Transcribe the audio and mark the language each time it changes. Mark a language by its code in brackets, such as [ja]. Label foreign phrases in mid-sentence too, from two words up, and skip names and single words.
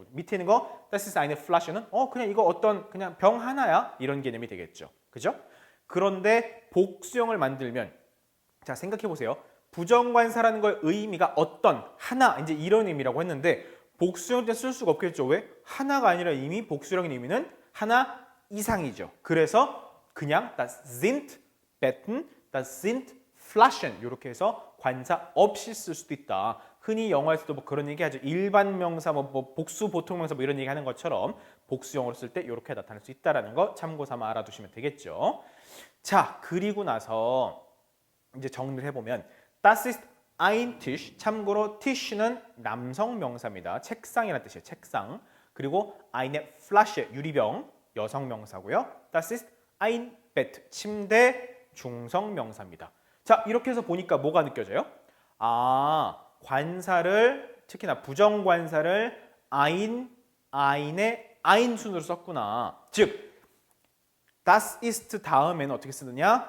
[ko] 밑에 있는 거 [de] Das ist eine Flasche [ko] 는 그냥 이거 어떤 그냥 병 하나야 이런 개념이 되겠죠. 그죠? 그런데 복수형을 만들면 자 생각해 보세요. 부정관사라는 거의 의미가 어떤 하나 이제 이런 의미라고 했는데 복수형 때 쓸 수가 없겠죠. 왜? 하나가 아니라 이미 복수형의 의미는 하나 이상이죠. 그래서 그냥 [de] das sind Betten, das sind flashen [ko] 이렇게 해서 관사 없이 쓸 수도 있다. 흔히 영어에서도 뭐 그런 얘기 하죠. 일반 명사, 뭐 복수 보통 명사 뭐 이런 얘기 하는 것처럼 복수형으로 쓸 때 이렇게 나타날 수 있다라는 거 참고 삼아 알아두시면 되겠죠. 자, 그리고 나서 이제 정리를 해보면 [de] Das ist ein Tisch. [ko] 참고로 Tisch는 남성 명사입니다. 책상이라는 뜻이에요. 책상. 그리고 [de] eine Flasche [ko] 유리병 여성 명사고요. [de] Das ist ein Bett [ko] 침대 중성 명사입니다. 자, 이렇게 해서 보니까 뭐가 느껴져요? 아, 관사를 특히나 부정 관사를 ein의 ein 순으로 썼구나. 즉 [de] Das ist [ko] 다음에는 어떻게 쓰느냐?